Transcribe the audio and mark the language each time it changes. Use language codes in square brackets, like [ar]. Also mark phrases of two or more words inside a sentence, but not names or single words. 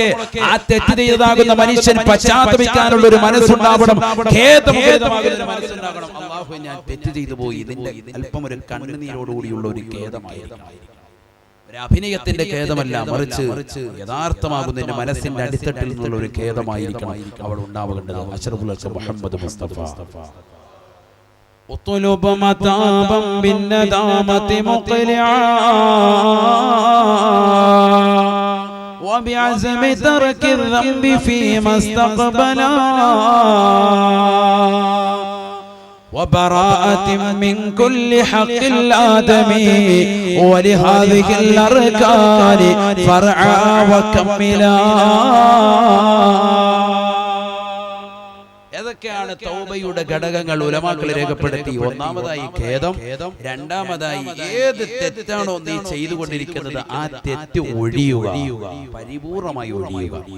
[ml] ആ തെറ്റ് ചെയ്തതാകുന്ന മനുഷ്യൻ പശ്ചാത്തപിക്കാനുള്ള ഒരു മനസ്സുണ്ടാവണം, ഖേദമുണ്ടാകണം. അല്ലാഹു ഞാൻ തെറ്റ് ചെയ്തു പോയി. ഇതിന്റെ അല്പം ഒരു കണ്ണുനീരോടുകൂടിയുള്ള ഒരു ഖേദമായിരിക്കണം. ഒരു അഭിനയത്തിന്റെ ഖേദമല്ല, മറിച്ച് യഥാർത്ഥമാകുന്നതിന്റെ മനസ്സിന്റെ അടിത്തട്ടിൽ നിന്നുള്ള ഒരു ഖേദമായിരിക്കണം അവൾ ഉണ്ടാവേണ്ടത്. അഷ്റഫുൽ മുഹമ്മദ് മുസ്തഫ. [ar] اطلب متابا بالندامة مقلعا وبعزم ترك الذنب فيما استقبلا وبراءة من كل حق الآدمي ولهذه الأركان فرعا وكملا. [ml] ഏതൊക്കെയാണ് തൗബയുടെ ഘടകങ്ങൾ ഉലമാക്കൾ രേഖപ്പെടുത്തി? ഒന്നാമതായി ഖേദം, രണ്ടാമതായി ഏത് തെറ്റാണോ നീ ചെയ്തുകൊണ്ടിരിക്കുന്നത് ആ തെറ്റ് ഒഴിയുക, പരിപൂർണമായി ഒഴിയുക.